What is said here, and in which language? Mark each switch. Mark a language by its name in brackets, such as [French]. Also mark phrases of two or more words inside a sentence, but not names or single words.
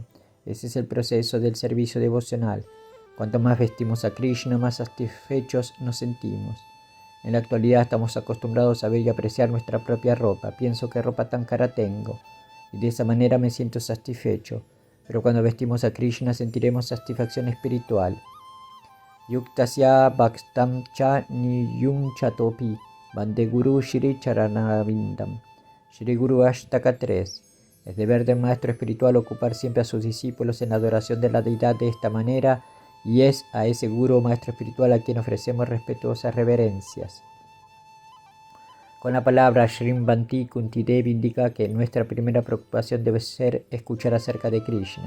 [Spanish] Ese es el proceso del servicio devocional. Cuanto más vestimos a Krishna, más satisfechos nos sentimos. En la actualidad estamos acostumbrados a ver y apreciar nuestra propia ropa. Pienso qué ropa tan cara tengo, y de esa manera me siento satisfecho. Pero cuando vestimos a Krishna sentiremos satisfacción espiritual. [Sanskrit] Yuktasya bhaktam cha niyunchatopi Vande Guru Shri Charanavindam. [Spanish] Shri Guru Ashtaka 3. Es deber del maestro espiritual ocupar siempre a sus discípulos en la adoración de la deidad de esta manera, y es a ese Guru o maestro espiritual a quien ofrecemos respetuosas reverencias. Con la palabra Shrimvanti Kunti Devi indica que nuestra primera preocupación debe ser escuchar acerca de Krishna.